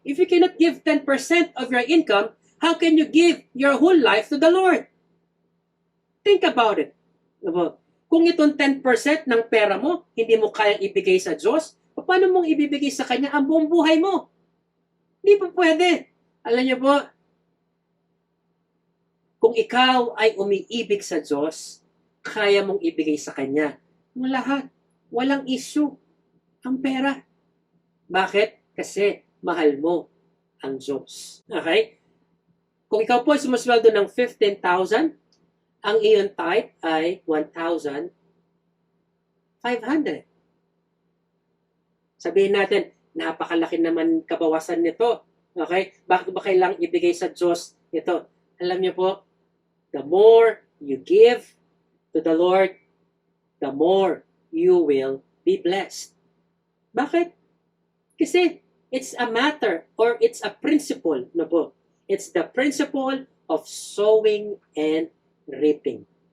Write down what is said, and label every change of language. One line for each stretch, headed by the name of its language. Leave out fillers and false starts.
English: If you cannot give 10% of your income, how can you give your whole life to the Lord? Think about it.
Filipino: Kung itong 10% ng pera mo, hindi mo kayang ibigay sa Diyos, paano mong ibibigay sa Kanya ang buong buhay mo? Hindi pa pwede. Alam niyo po, kung ikaw ay umiibig sa Diyos, kaya mong ibigay sa Kanya ang lahat. Walang issue ang pera. Bakit? Kasi mahal mo ang Diyos. Okay? Kung ikaw po ay sumasweldo ng 15,000, ang iyong tithe ay 1,500. Sabihin natin, napakalaki naman kabawasan nito. Okay? Bakit ba kailangang ibigay sa Diyos ito? Alam niyo po,
English: the more you give to the Lord, the more you will be blessed. Bakit? Kasi it's a matter or it's a principle. No po? It's the principle of sowing and reaping.